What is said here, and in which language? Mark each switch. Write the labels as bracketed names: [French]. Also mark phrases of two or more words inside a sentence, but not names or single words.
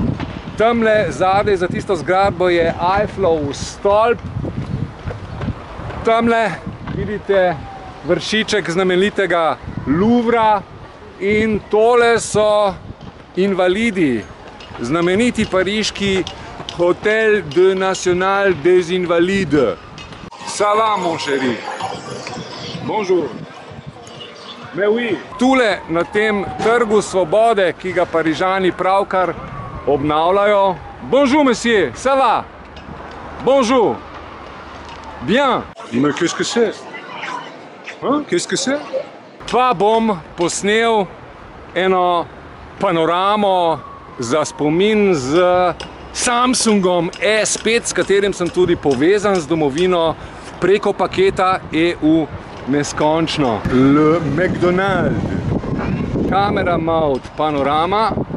[Slovenian] Tamle zadaj za tisto zgradbo je Eiffelov stolp. Tamle vidite vršiček znamenitega Louvra in tole so Invalidi, znameniti pariški Hotel de National des Invalides. [French] Ça va, mon chéri? Bonjour. Mais oui. [Slovenian] Tule na tem trgu svobode, ki ga Parižani pravkar obnavljajo. [French] Bonjour, monsieur. Ça va? Bonjour. Bien. Mais qu'est-ce que c'est? Hein? Qu'est-ce que c'est? [Slovenian] Pa bom posnel eno panoramo za spomin z Samsungom S5, s katerim sem tudi povezan z domovino preko paketa EU neskončno. [English] Le McDonald. Camera mode panorama.